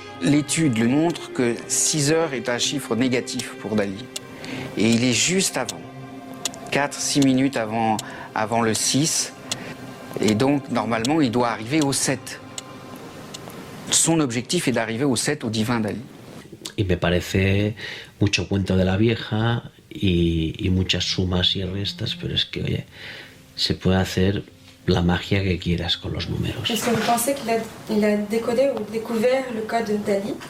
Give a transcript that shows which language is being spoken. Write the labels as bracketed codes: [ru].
[fr] L'étude montre que 6 heures est un chiffre négatif pour Dalí. Et il est juste avant, 4-6 minutes avant le 6. Et donc, normalement, il doit arriver au 7. Son objectif est d'arriver au 7, au divin Dalí. [es] Y me parece mucho cuento de la vieja y muchas sumas y restas, pero es que, oye, se puede hacer la magia que quieras con los números. [fr] Est-ce que vous pensez qu'il a décodé ou découvert le code Dalí?